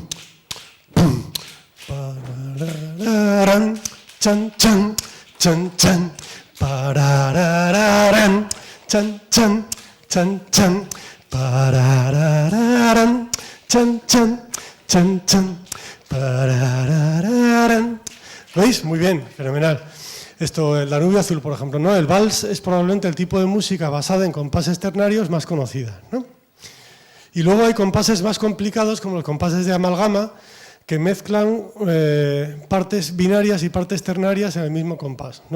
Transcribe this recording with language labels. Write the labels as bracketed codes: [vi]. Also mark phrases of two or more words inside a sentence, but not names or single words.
[es] ¡Pum! ¡Parararán! ¡Chan, chan! ¡Chan, chan! ¡Parararán! chan, chan, chan, chan, pararararán, chan, chan, chan, chan, pararararán. ¿Veis? Muy bien, fenomenal. Esto, el Danubio Azul, por ejemplo, ¿no? El vals es probablemente el tipo de música basada en compases ternarios más conocida, ¿no? Y luego hay compases más complicados, como los compases de amalgama, que mezclan partes binarias y partes ternarias en el mismo compás, ¿no?